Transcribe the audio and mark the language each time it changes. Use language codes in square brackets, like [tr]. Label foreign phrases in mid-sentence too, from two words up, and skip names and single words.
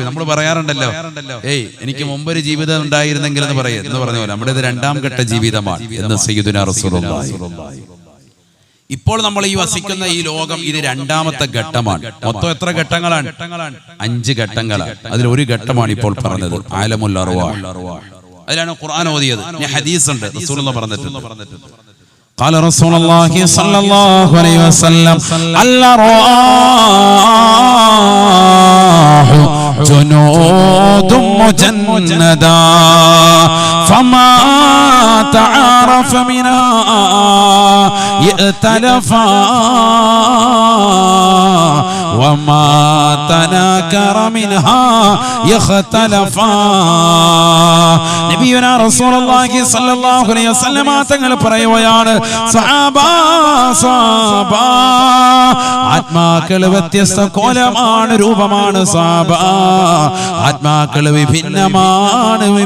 [ml] നമ്മൾ പറയാറുണ്ടല്ലോ, എനിക്ക് മുമ്പൊരു ജീവിതം ഉണ്ടായിരുന്നെങ്കിൽ എന്ന് പറഞ്ഞ പോലെ നമ്മുടെ ഇത് 2ാം ഘട്ട ജീവിതമാണ് എന്ന് [ar] سيدنا رسول الله. [ml] ഇപ്പോൾ നമ്മൾ ഈ വസിക്കുന്ന ഈ ലോകം ഇത് 2ാമത്തെ ഘട്ടമാണ്. മൊത്തം എത്ര ഘട്ടങ്ങളാണ്? 5 ഘട്ടങ്ങളാണ്. അതിലൊരു ഘട്ടമാണ് ഇപ്പോൾ പറഞ്ഞത്, [ar] عالم الأرواح. [ml] അതിലാണ് ഖുർആൻ ഓതിയത്. ഹദീസ് ഉണ്ട്, റസൂലുള്ളാഹി പറഞ്ഞിട്ടുണ്ട്. [ar] قال رسول الله صلى الله عليه وسلم الأرواح جنود مجندة فما تعارف منها ائتلفا وما تناكر منها يختلفا. نبينا رسول الله صلى الله عليه وسلم [ml] തങ്ങൾ പറയുകയാണ്, ആത്മാക്കൾ വ്യത്യസ്ത കോലമാണ്, രൂപമാണ്. ആത്മാക്കൾ വിഭിന്നമാണ്.